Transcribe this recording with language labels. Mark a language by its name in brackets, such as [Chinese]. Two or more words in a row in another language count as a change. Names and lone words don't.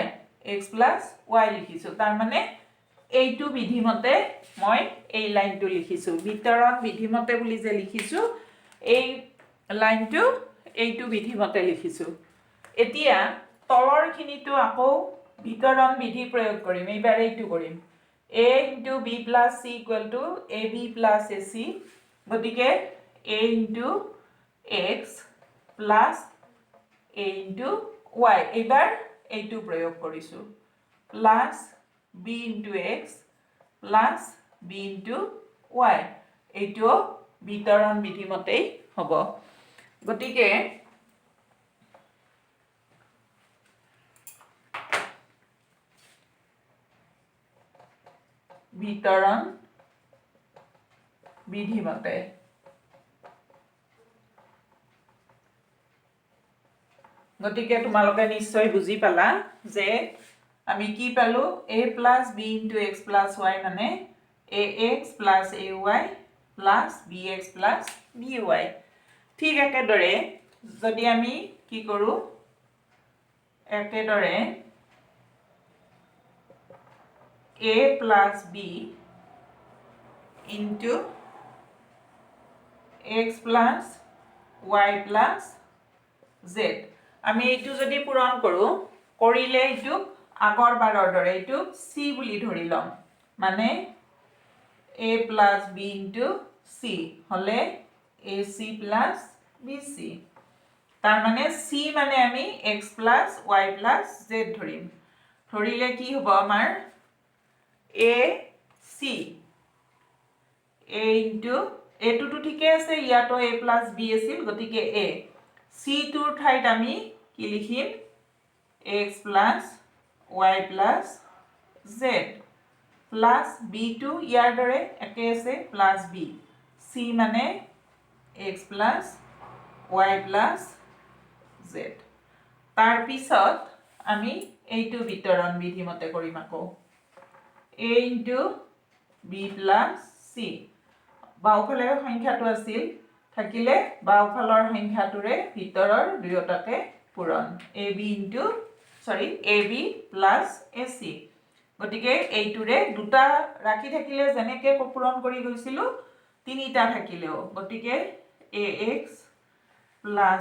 [Assamese] y লিখিছো তাৰ মানে এইটো বিধি মতে মই এই লাইনটো লিখিছো বিতৰণ বিধি মতে বুলি যে লিখিছো এই লাইনটো এইটো বিধি মতে লিখিছো এতিয়া তলৰ খিনিটো আকৌ বিতৰণ বিধি প্ৰয়োগ কৰিম এইবাৰ এইটো কৰিম [English] a into b plus c equal to ab plus ac [Assamese] গতিকে [English] a into x plus a into y [Assamese] এইবাৰ এইটো প্ৰয়োগ কৰিছো [English] plus b into x plus b into y [Assamese] এইটো বিতৰণ বিধি মতেই হ'ব গতিকে বিতৰণ বিধি মতে গতিকে তোমালোকে নিশ্চয় বুজি পালা যে আমি কি পালো [English] a plus b into x plus y [Assamese] মানে [English] ax plus ay plus bx plus by [Assamese] ঠিক একেদৰে যদি আমি কি কৰো একেদৰে [English] a plus b into x plus y plus z [Assamese] আমি এইটো যদি পূৰণ কৰো কৰিলে এইটো আগৰ বাৰৰ দৰে এইটো c বুলি ধৰি লম মানে [English] a plus b into c [Assamese] হলে [English] ac plus bc [Assamese] তাৰ মানে c মানে আমি [English] x plus y plus z [Assamese] ধৰিম ধৰিলে কি হ'ব আমাৰ a c [English] a into a [Assamese] টো ঠিকে আছে ইয়াতো [English] a plus b [Assamese] আছিল গতিকে a c টোৰ ঠাইত আমি কি লিখিম [English] x plus y plus z plus b [Assamese] টো ইয়াৰ দৰে একে আছে [English] plus b c [Assamese] মানে [English] x plus y plus z [Assamese] তাৰ পিছত আমি এইটো বিতৰণ বিধি মতে কৰিম আকৌ [English] a into b plus c [Assamese] বাওফালে সংখ্যাটো আছিল থাকিলে বাওফালৰ সংখ্যাটোৰে ভিতৰৰ দুয়োটাকে পূৰণ ab [English] plus ac [Assamese] গতিকে এইটোৰে দুটা ৰাখি থাকিলে যেনেকে পূৰণ কৰি গৈছিলো তিনিটা থাকিলেও গতিকে [English] ax plus